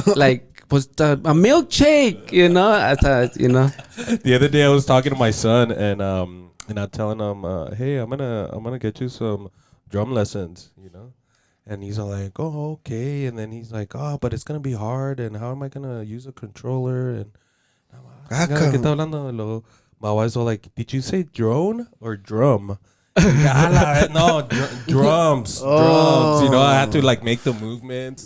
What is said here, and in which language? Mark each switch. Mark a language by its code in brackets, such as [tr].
[en] Like, pues a milkshake, you know. I thought, you know. The other day I was talking to my son and I'm telling him, hey, I'm gonna get you some drum lessons, you know. And he's all like, oh, okay. And then he's like, oh, but it's gonna be hard. And how am I gonna use a controller? And I'm like, [es] ¿qué está hablando? [en] My wife's all like, did you say drone or drum? No, drums. You know, I had to like make the movements.